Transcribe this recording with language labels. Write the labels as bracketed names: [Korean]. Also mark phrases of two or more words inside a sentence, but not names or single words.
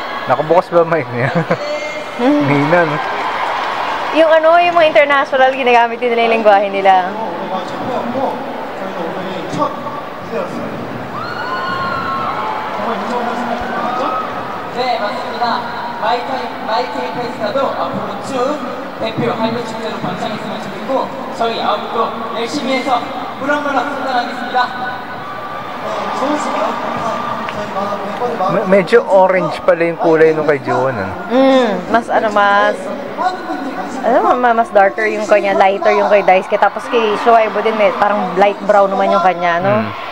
[Filipino] Nakabukas ba mic niya? Hina, no? Yung ano, yung mga international, ginagamit din nila yung lengguwahe nila. [Korean] 네, 맞습니다. 마이테이 페스타도 앞으로 쭉 대표 활동 축제로 번창했으면 좋겠고 저희 아홉도 열심히 해서 무럭무럭 성장하겠습니다. [Filipino] Medyo orange pala yung kulay nung kay Joon, ano? Mas mas darker yung kanya, lighter yung kay Daisuke. Tapos kay Shoaibo din, parang light brown naman yung kanya, no?